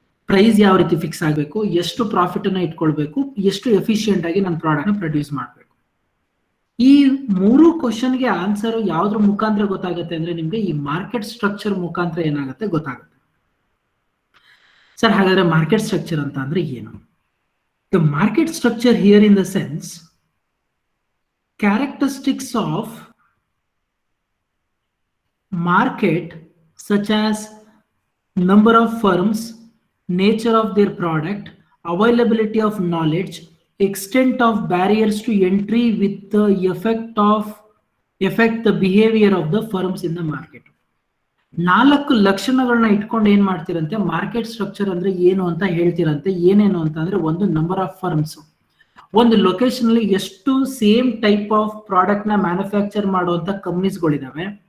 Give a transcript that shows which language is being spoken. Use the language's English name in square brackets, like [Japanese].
[Kannada] Price ಯಾವ ರೀತಿ fix ಆಗಬೇಕು, ಎಷ್ಟು ಪ್ರಾಫಿಟ್ ಅನ್ನ ಇಟ್ಕೊಳ್ಬೇಕು, ಎಷ್ಟು ಎಫಿಷಿಯಂಟ್ ಆಗಿ ನನ್ನ ಪ್ರಾಡಕ್ಟ್ ನ ಪ್ರೊಡ್ಯೂಸ್ ಮಾಡಬೇಕು. ಈ 3 ಕ್ವಶನ್ಗೆ ಆನ್ಸರ್ ಯಾವ್ದ್ರ ಮುಖಾಂತರ ಗೊತ್ತಾಗುತ್ತೆ ಅಂದ್ರೆ ನಿಮ್ಗೆ ಈ ಮಾರ್ಕೆಟ್ ಸ್ಟ್ರಕ್ಚರ್ ಮುಖಾಂತರ ಏನಾಗುತ್ತೆ ಗೊತ್ತಾಗುತ್ತೆ. ಸರ್ ಹಾಗಾದ್ರೆ ಮಾರ್ಕೆಟ್ ಸ್ಟ್ರಕ್ಚರ್ ಅಂತ ಅಂದ್ರೆ ಏನು? [English] The market structure here in the sense characteristics of market such as number of firms, nature of their product, availability of knowledge, extent of barriers to entry with the effect of effect the behaviour of the firms in the market. [Kannada] 4 ಲಕ್ಷಣಗಳನ್ನ ಇಟ್ಕೊಂಡು ಏನ್ ಮಾಡ್ತಿರಂತೆ, market structure ಅಂದ್ರೆ ಏನು ಅಂತ ಹೇಳ್ತಿರಂತೆ. ಏನೇನು ಅಂತ ಅಂದ್ರೆ, ಒಂದು number of firms, ಒಂದು ಲೊಕೇಶನ್ ಅಲ್ಲಿ ಎಷ್ಟು ಸೇಮ್ ಟೈಪ್ ಆಫ್ ಪ್ರಾಡಕ್ಟ್ ನ ಮ್ಯಾನುಫ್ಯಾಕ್ಚರ್ ಮಾಡುವಂತ ಕಂಪ್ನೀಸ್ಗಳಿದಾವೆ,